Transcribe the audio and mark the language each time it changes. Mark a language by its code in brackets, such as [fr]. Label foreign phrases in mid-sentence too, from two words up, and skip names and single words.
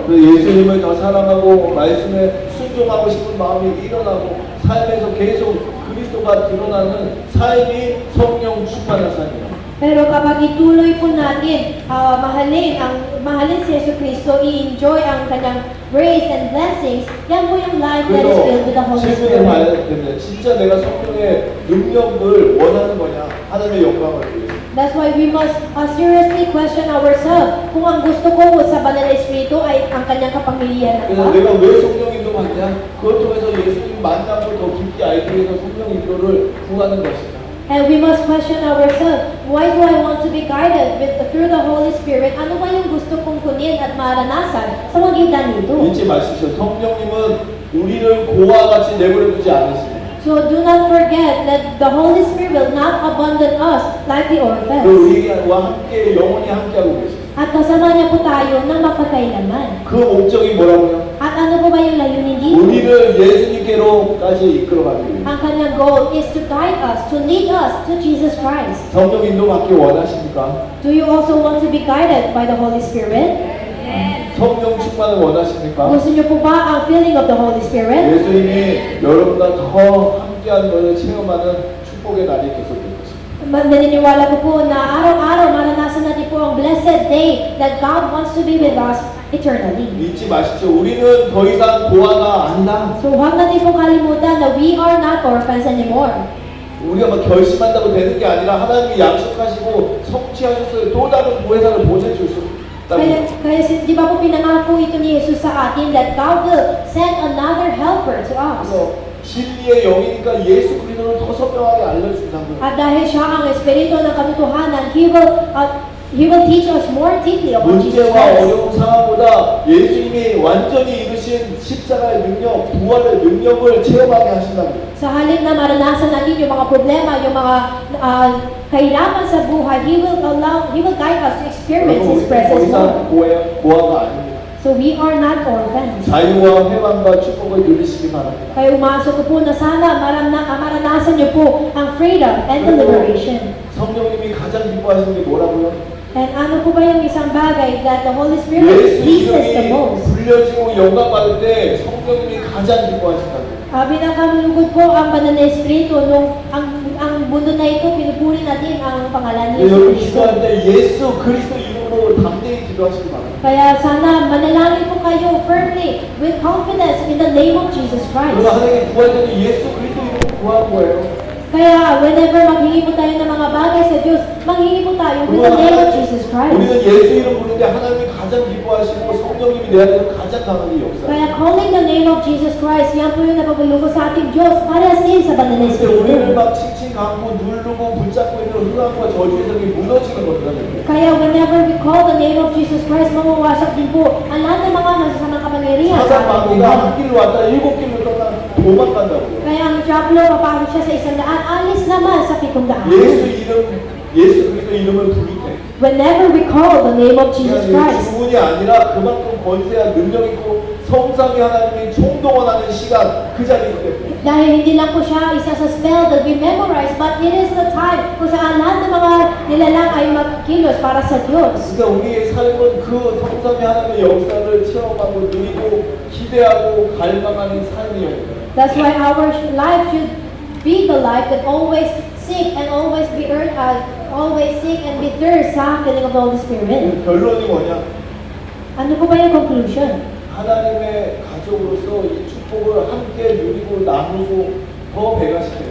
[ko] 그 예수님을 더 사랑하고 말씀에 순종하고 싶은 마음이 일어나고 삶에서 계속 그리스도가 드러나는 삶이 성령 충만한 삶이에요. [tl] Pero kapag ituloy po natin mahalin si Yesu Cristo, i-enjoy ang kanyang [en] grace and blessings, [tl] yan po yung [en] life that is filled with the Holy [ko] 질문해 [en] Spirit. [ko] 봐야 됩니다. 진짜 내가 성령의 능력을 원하는 거냐? 하나님의 영광을 위해. [en] That's why we must seriously question ourselves [tl] kung ang gusto ko sa banal na Espiritu ay ang kanyang kapangyarihan [ko] 그래서 [tl] ba? [ko] 내가 왜 성령 인도 받냐? 그걸 통해서 예수님 만나고 더 깊이 알기 위해서 성령 인도를 구하는 것이다. [en] And we must question ourselves, why do I want to be guided through the Holy Spirit? [tl] Ano ba yung gusto kong kunin at maranasan sa magitan nito? [ko] 잊지 마십시오. 성령님은 우리를 고아와 같이 내버려 두지 않으십니다. [en] So do not forget that the Holy Spirit will not abandon us like the [ko] 그 [en] orphans. [ko] 우리와 함께 영원히 함께하고 계십니다. [tl] At kasama niya po tayo ng mapagkailaman. [ko] 그 목적이 뭐라고요? [tl] At ano po ba yung layunin dito? [ko] 우리를 예수님께로까지 이끌어가기 위해 [tl] Ang kanyang [en] goal is to guide us, to lead us to Jesus Christ. [ko] 성령 인도 받기 원하십니까? [en] Do you also want to be guided by the Holy Spirit? [ko] 성령 충만을 원하십니까? [tl] Gusto niyo po ba ang [en] feeling of the Holy Spirit? [ko] 예수님이 여러분과 더 함께하는 것을 체험하는 축복의 날이 계속될 것입니다. [tl] Naniniwala ko po na araw-araw maranasan natin po ang [en] blessed day that God wants to be with us eternally. [ko] 잊지 마십시오. 우리는 더 이상 고아가 아니다. [tl] So huwag natin po kalimutan na [en] we are not orphans anymore. [ko] 우리가 막 결심한다고 되는 게 아니라 하나님이 약속하시고 성취하셨어요. 또 다른 보혜사를 보내주셨다고. [tl] Kaya di ba po pinangako ito ni Jesus sa atin [en] that God will send another helper to us. [ko] 그래서 진리의 영이니까 예수 그리스도를 더 선명하게 알려준다고요. [tl] At dahil siya ang Espiritu ng katotohanan, [en] He will teach us more deeply about Jesus [ko] 문제와 [en] Christ. [ko] 어려운 상황보다 예수님이 완전히 이루신 십자가의 능력, 부활의 능력을 체험하게 하신다고요. [tl] Sa halip na maranasan natin yung mga problema, yung mga kahirapan sa buhay, [en] He will guide us to experience [ko] 여러분, [en] His [ko] 우리는 더 [en] presence [ko] 이상 [en] more. [ko] 고아가 아닙니다. [en] So we are not orphans. [ko] 자유와 회방과 축복을 누리시기 바랍니다. [tl] Kaya umaso ko po na sana maranasan niyo po ang [en] freedom and the liberation. [ko] 성령님이 가장 기뻐하시는 게 뭐라고요? [tl] And ano po ba yung isang bagay [en] that the Holy Spirit [ko] 예수 [en] pleases the [ko] 이름이 [en] most? [ko] 불려지고 영광 받을 때 성령님이 가장 기뻐하신다고요. [tl] Binakalulugod po ang banal na Espiritu nung ang mundo na ito, pinupuri natin ang pangalan ni [ko] 여러분 [tl] Yesu Cristo. [ko] 기도할 때 예수 그리스도 이름으로 담대히 기도하시기 바랍니다. [tl] Kaya sana manalangin po kayo [en] firmly with confidence in the name of Jesus Christ. [ko] 그리고 하나님 구할 때는 예수 그리스도 이름으로 구하는 거예요. [tl] Kaya whenever maghingi po tayo ng mga bagay sa Diyos, manghingi po tayo [en] with the name of Jesus Christ. [ko] 우리는 예수 이름 부르는데 하나님이 가장 기뻐하시고 성령님이 내 안에서 가장 강하게 역사해요. [en] Kaya calling the name of Jesus Christ, [tl] yan po yung napapalugod sa ating Diyos para sa sa banal na [ko] 근데 우리를 [tl] Espiritu. [ko] 막 칭칭 감고 누르고 붙잡고 있는 흑암과 저주의 성이 무너지는 겁니다. [en] Kaya whenever we call the name of Jesus Christ, [tl] mawawasak din po ang lahat ng mga masasamang kapangyarihan [ko] 사단 [tl] sa ating [ko] 마귀가 [tl] buhay. [ko] 한 길로 왔다 7길로 떠나 도망간다고요. [tl] Kaya ang Diablo, papasok siya sa 100, alis naman sa 700. [ko] 예수 그리스도 이름을 부를 때 [en] Whenever we call the name of Jesus [ko] 그냥 [en] Christ, [ko] 주문이 아니라 그만큼 권세와 능력 있고 성삼위 하나님이 총동원하는 시간 그 자리이기 때문에 [tl] dahil hindi lang po siya isa sa [en] spell that we memorize, but it is the time [tl] kung saan lahat ng mga nilalang ay magkilos para sa Diyos. [ko] 그러니까 우리의 삶은 그 성삼위 하나님의 역사를 체험하고 누리고 기대하고 갈망하는 삶이에요. [en] That's why our life should be the life that always seek and always seek and be thirst sa filling of the Holy Spirit. [ko] 결론이 뭐냐? [tl] Ano po ba yung conclusion? [ko] 하나님의 가족으로서 이 축복을 함께 누리고 나누고 더 배가시켜요.